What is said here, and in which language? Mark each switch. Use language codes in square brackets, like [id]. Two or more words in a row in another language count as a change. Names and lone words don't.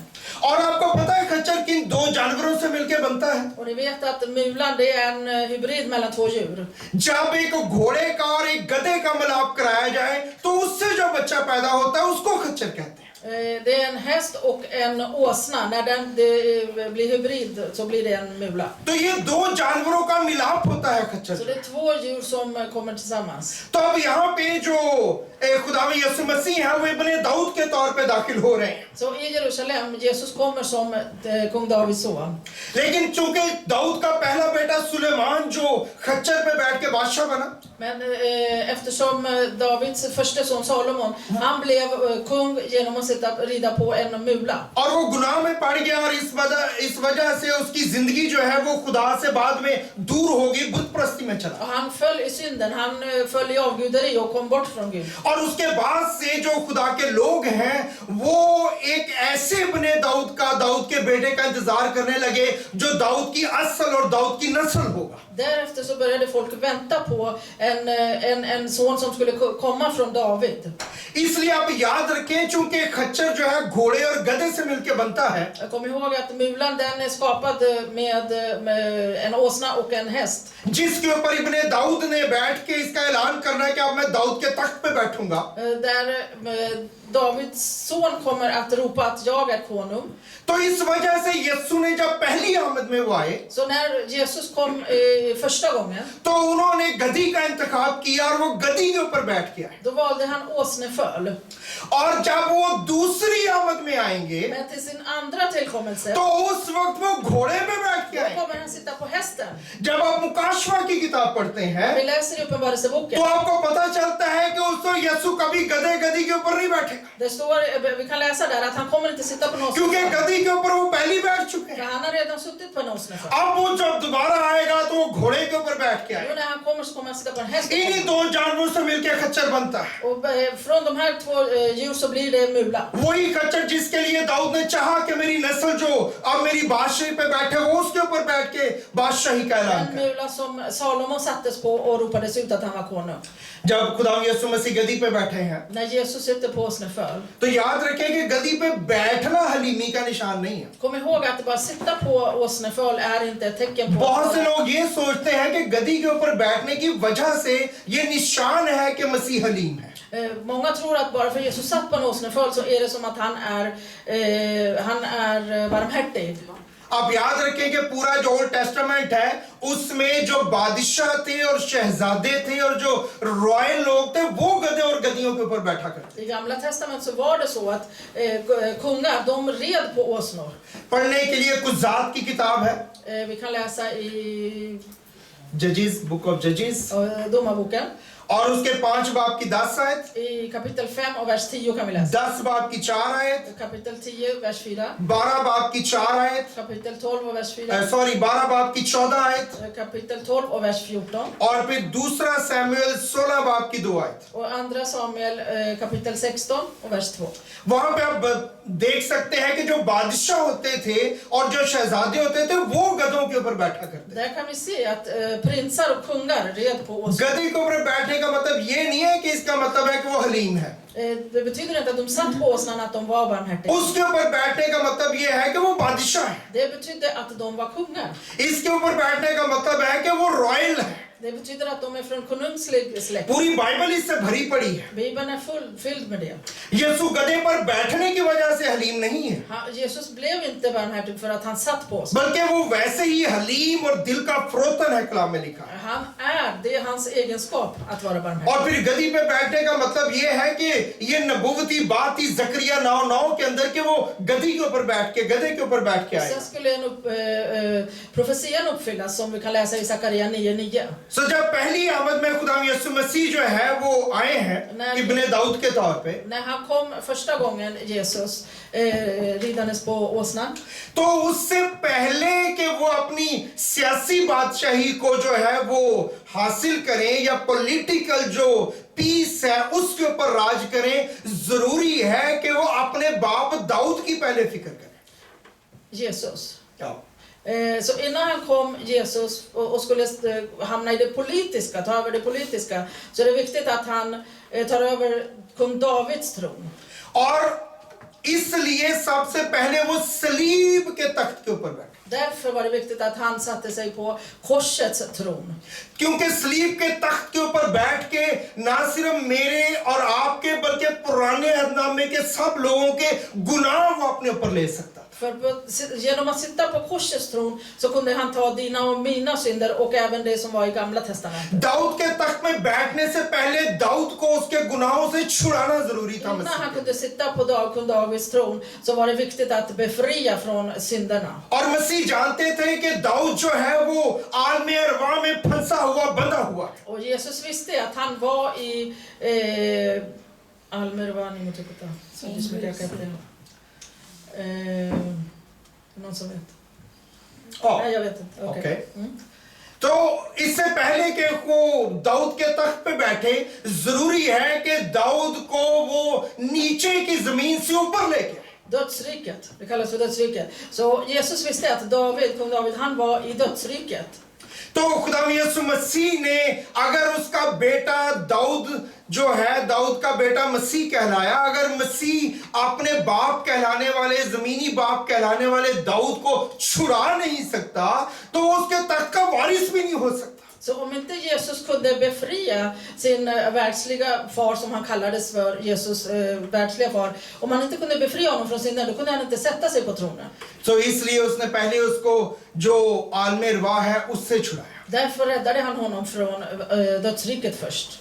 [ur] اور آپ کو پتا ہے خچر کن دو جانوروں سے مل کر بنتا ہے? [sv] Och ni vet att mulan, det är en hybrid mellan två djur. [ur] جب ایک گھوڑے کا اور ایک گدھے کا ملاپ کرایا جائے تو اس سے جو بچہ پیدا ہوتا ہے اس کو خچر کہتے ہیں. [sv] Det är en häst och en åsna. När det blir hybrid så blir det en mula. [ur] تو یہ دو جانوروں کا ملاپ ہوتا ہے خچر. [sv] Så det är två djur som kommer tillsammans. [ur] تو اب یہاں پہ جو خداوند یسوع مسیح ہے وہ ابنِ داؤد کے طور پہ داخل ہو رہے ہیں. [sv] Så i Jerusalem, Jesus kommer som kung Davids son. [ur] لیکن چونکہ داؤد کا پہلا بیٹا سلیمان جو خچر پہ بیٹھ کے بادشاہ بنا, [sv] Men eftersom Davids första son Salomon, han blev kung genom att rida på en mula. [ur] اور وہ گناہ میں پڑ گیا، اور اس وجہ سے اس کی زندگی جو ہے وہ خدا سے بعد میں دور ہو گئی، بت پرستی میں چلا. [sv] Och han föll i synden, han föll i avguderi och kom bort från Gud. [ur] اور اس کے بعد سے جو خدا کے لوگ ہیں وہ ایک ایسے بنے داؤد کے بیٹے کا انتظار کرنے لگے جو داؤد کی اصل اور داؤد کی نسل ہوگا. [sv] Därefter så började folk vänta på en son som skulle komma från David. [ur] اس لیے آپ یاد رکھیں، چونکہ خچر جو ہے گھوڑے اور گدھے سے مل کر بنتا ہے, [sv] Jag kommer ihåg att mulan, den är skapad med en åsna och en häst. [ur] جس کے اوپر ابنِ داؤد نے بیٹھ کے اس کا اعلان کرنا ہے کہ اب میں داؤد کے تخت پہ بیٹھوں گا. [sv] Där Davids son kommer att ropa att jag är konung. [ur] تو اس وجہ سے یسوع نے جب پہلی آمد میں وہ آئے, [sv] Så när Jesus kom första gången, [ur] تو انہوں نے گدھی کا انتخاب کیا اور وہ گدھی کے اوپر بیٹھ کے آئے. [sv] då valde han åsneföl. [ur] اور جب وہ دوسری آمد میں آئیں گے [sv] Men till sin andra tillkommelse, [ur] تو اس وقت وہ گھوڑے پہ بیٹھ کے [sv] då [ur] آئے. [sv] kommer han sitta på hästen. [ur] جب آپ مکاشفہ کی کتاب پڑھتے ہیں [sv] Vi läser i [ur] تو [sv] Uppenbarelseboken. [ur] آپ کو پتا چلتا ہے کہ اس کو یسوع کبھی گدھی کے اوپر نہیں بیٹھے گا, [sv] Det står, vi kan läsa där att han kommer inte sitta på en [ur] کیونکہ [sv] åsneföl. [ur] گدھی کے اوپر وہ پہلی بیٹھ چکے [sv] För [ur] ہیں. [sv] han har redan suttit på en åsneföl. [ur] اب وہ جب دوبارہ آئے گا تو وہ گھوڑے کے اوپر بیٹھ کے [sv] Jo, [ur] آئے گا. [sv] när han kommer så kommer han sitta på en häst. [ur] انہی دو جانوروں سے مل کر خچر بنتا ہے. [sv] Och från de här två djur så blir det mula. [ur] وہی خچر جس کے لیے داؤد نے چاہا کہ میری نسل جو اب میری بادشاہی پہ بیٹھے وہ اس کے اوپر بیٹھ کے بادشاہی کا اعلان [sv] En [ur] کرے. [sv] mula som Salomon sattes på och ropades ut att han var konung. [ur] جب خدا یسوع مسیح گدی پہ بیٹھے ہیں [sv] När Jesus sitter på åsneföl. [ur] تو یاد رکھیں کہ گدی پہ بیٹھنا حلیمی کا نشان نہیں ہے. [sv] Kom ihåg att bara sitta på åsneföl är inte ett tecken på [ur] بہت سے لوگ یہ سوچتے ہیں کہ گدی کے اوپر بیٹھنے کی وجہ سے یہ نشان ہے کہ مسیح حلیم ہے. [sv] Många tror att bara för Jesus satt på en åsneföl så är det som att han är barmhärtig. [ur] آپ یاد رکھیں کہ پورا جو [en] Old Testament [ur] ہے اس میں جو بادشاہ تھے اور شہزادے تھے اور جو رائل لوگ تھے وہ گدھے اور گدھیوں کے اوپر بیٹھا کرتے. [sv] I Gamla testamentet så var det så att kungar, de red på åsnor. [ur] پڑھنے کے لیے کچھ جات کی کتاب ہے, [sv] Vi kan läsa i [en] Judges, Book of Judges, [sv] Domarboken. [ur] اور اس کے 5 باب کی 10 آیت, [sv] I kapitel 5 och vers 10 kan vi läsa. [ur] 10 باب کی 4 آیت, [sv] Kapitel 10, vers 4. [ur] 12 باب کی 4 آیت, [sv] Kapitel 12 och vers 4. [ur] سوری 12 باب کی 14 آیت, [sv] Kapitel 12 och vers 14. [ur] اور پھر دوسرا سیموئل 16 باب کی 2 آیت. [sv] Och andra Samuel kapitel 16 och vers 2. [ur] وہاں پہ آپ دیکھ سکتے ہیں کہ جو بادشاہ ہوتے تھے اور جو شہزادے ہوتے تھے وہ گدھوں کے اوپر بیٹھا کرتے تھے. [sv] Där kan vi se att prinsar och kungar red på åsnor. [ur] گدھے کے اوپر بیٹھنے کا مطلب یہ نہیں ہے کہ اس کا مطلب ہے کہ وہ حلیم ہے. [sv] Det betyder inte att de satt på åsnan att de var barmhärtiga. [ur] اس کے اوپر بیٹھنے کا مطلب یہ ہے کہ وہ بادشاہ ہے. [sv] Det betydde att de var kungar. [ur] اس کے اوپر بیٹھنے کا مطلب ہے کہ وہ رائل ہے. [sv] Det betyder att de är från konungslig släkt. [ur] پوری بائبل اس سے بھری پڑی ہے. [sv] Bibeln är fylld med det. [ur] یسوع گدھے پر بیٹھنے کی وجہ سے حلیم نہیں ہے, [sv] Jesus blev inte barmhärtig för att han satt på åsnan. [ur] بلکہ وہ ویسے ہی حلیم اور دل کا فروتن ہے، کلام میں لکھا ہے. [sv] Det är hans egenskap att vara barmhärtig. [ur] اور پھر گدھی پہ بیٹھنے کا مطلب یہ ہے کہ یہ نبوتی بات تھی زکریا 9:9 کے اندر کہ وہ گدھی کے اوپر بیٹھ کے، گدھے کے اوپر بیٹھ کے آئے. [sv] Sen skulle profetian uppfyllas som vi kan läsa i Sakaria 9:9. [ur] سو جب پہلی آمد میں خدا یسوع مسیح جو ہے وہ آئے ہیں ابنِ داؤد کے طور پہ, [sv] När han kom första gången, Jesus, ridandes på åsnan, [ur] تو اس سے پہلے کہ وہ اپنی سیاسی بادشاہی کو جو ہے وہ حاصل کریں یا پولیٹیکل جو پیس ہے اس کے اوپر راج کریں، ضروری ہے کہ وہ اپنے باپ داؤد کی پہلے فکر کریں. [sv] Jesus. Så innan han kom, Jesus, och skulle hamna i det politiska, ta över det politiska, så är det viktigt att han tar över kung Davids tron. [ur] اور اس لیے سب سے پہلے وہ صلیب کے تخت کے اوپر بیٹھے. [sv] Därför var det viktigt att han satte sig på korsets tron. [ur] کیونکہ صلیب کے تخت کے اوپر بیٹھ کے نہ صرف میرے اور آپ کے بلکہ پرانے عہدنامے کے سب لوگوں کے گناہ وہ اپنے اوپر لے سکتا. [sv] För genom att sitta på korsets tron så kunde han ta dina och mina synder och även det som var i gamla testamentet. [ur] داؤد کے تخت میں بیٹھنے سے پہلے داؤد کو اس کے گناہوں سے چھڑانا ضروری تھا. [sv] Innan han kunde sitta på kung Davids tron så var det viktigt att befria från synderna. [ur] اور مسیح جانتے تھے کہ داؤد جو ہے وہ عالمِ ارواح میں پھنسا ہوا، بندھا ہوا. [sv] Och Jesus visste att han var i Almervani mot Jupiter. Så det skulle jag kan det. Någon som vet? Nej, jag vet inte. Okej. [ur] تو اس سے پہلے کہ وہ داؤد کے تخت پہ بیٹھے، ضروری ہے کہ داؤد کو وہ نیچے کی زمین سے اوپر لے کے, [sv] Dödsriket, det kallas för dödsriket. Så Jesus visste att kung David, han var i dödsriket. [ur] تو خدا یسوع مسیح نے اگر اس کا بیٹا داؤد جو ہے، داؤد کا بیٹا مسیح کہلایا، اگر مسیح اپنے باپ کہلانے والے، زمینی باپ کہلانے والے داؤد کو چھڑا نہیں سکتا تو اس کے تخت کا وارث بھی نہیں ہو سکتا. [sv] Så om inte Jesus kunde befria sin världsliga far, som han kallades för, Jesus världsliga far, om han inte kunde befria honom från synden, då kunde han inte sätta sig på tronen. [ur] تو اس لیے اس نے پہلے اس کو جو عالمِ ارواح ہے اس سے چھڑایا. [sv] Därför räddade han honom från dödsriket först.